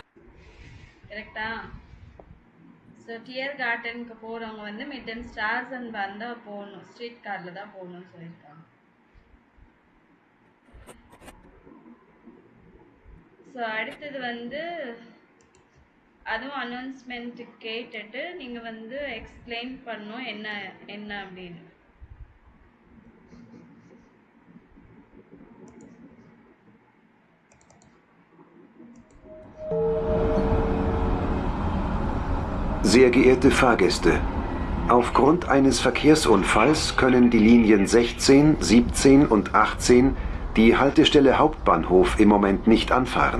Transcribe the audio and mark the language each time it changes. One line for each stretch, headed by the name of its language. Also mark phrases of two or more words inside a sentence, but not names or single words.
Tamil: கரெக்டா? ஸோ டியர் கார்டனுக்கு போகிறவங்க வந்து
German: mit der Straßenbahn
Tamil: தான் போகணும்,
English: street car
Tamil: தான் போகணும்னு சொல்லியிருக்காங்க. ஸோ அடுத்தது வந்து அதுவும் அனௌன்ஸ்மெண்ட் கேட்டுட்டு நீங்கள் வந்து எக்ஸ்பிளைன் பண்ணணும் என்ன என்ன அப்படின்னு.
German: Sehr geehrte Fahrgäste, aufgrund eines Verkehrsunfalls können die Linien 16, 17 und 18 die Haltestelle Hauptbahnhof im Moment nicht anfahren.